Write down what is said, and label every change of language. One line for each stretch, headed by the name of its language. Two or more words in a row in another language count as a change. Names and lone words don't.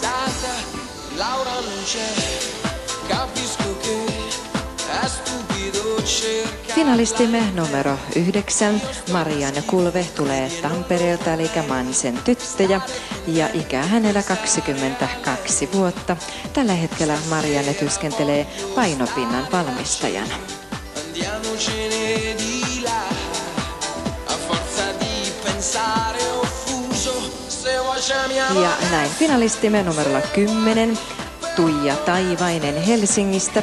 Italian: Laura non c'è, capisco che è stupido
Finnish: Finalistimme numero 9, Marianne Kulve, tulee Tampereelta eli Mansen tyttöjä ja ikä hänellä 22 vuotta. Tällä hetkellä Marianne työskentelee painopinnan valmistajana. Ja näin finalistimme numerolla 10, Tuija Taivainen Helsingistä.